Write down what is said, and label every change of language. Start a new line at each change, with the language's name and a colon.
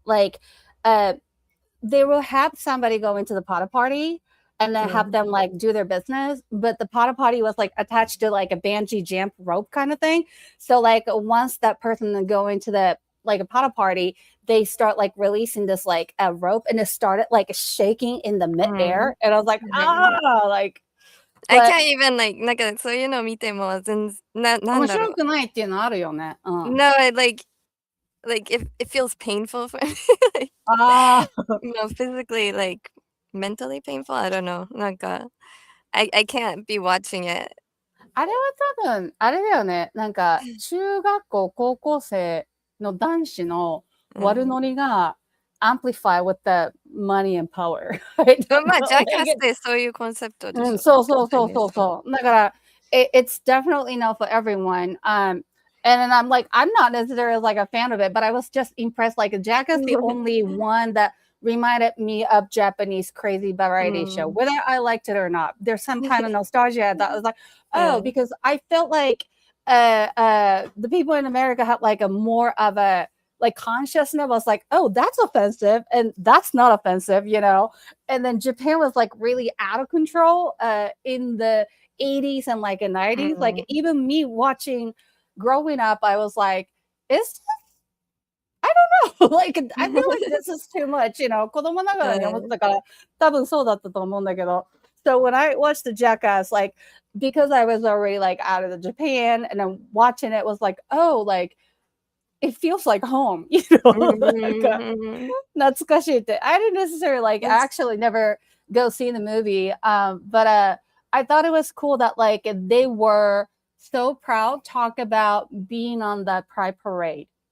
English: Like they will have somebody go into the photo party and then have them like do their business, but the photo party was like attached to like a bungee jump rope kind of thing. So like once that person go into the like a photo party, they start like releasing this like a rope, and it started like shaking in the midair, and I was like, like I can't even like
Japanese: なんかそういうのを見てもなんだろう。面白くないっていうのあるよね。
English: No, like if it feels painful for me. Like, no, physically like mentally painful. I don't know. なんか I can't be watching it.
Japanese: あれは多分あれだよね。なんか中学校高校生の男子の悪ノリが
English: amplify with the money and power.
Japanese: まあジャッカスってそういうコンセプトでしょ。そう。
English: だから it's definitely not for everyone. And then I'm like, I'm not necessarily like a fan of it, but I was just impressed. Like Jackass, the only one that reminded me of Japanese crazy variety show, whether I liked it or not. There's some kind of nostalgia that I was like, oh, because I felt like the people in America had like a more of a like consciousness was like, oh, that's offensive and that's not offensive, you know. And then Japan was like really out of control in the 80s and like the 90s. Like even me watching growing up, I was like, it's I don't know. Like I feel like this is too much, you know.
Japanese: 子供ながらに思ってたから多分そうだったと思うんだけど。
English: So when I watched the Jackass, like because I was already like out of the Japan and then watching it was like, oh, like it feels like home, you know.
Japanese: 懐かしいって。
English: I didn't necessarily like actually never go see the movie, but I thought it was cool that like they were so proud talk about being on the Pride Parade.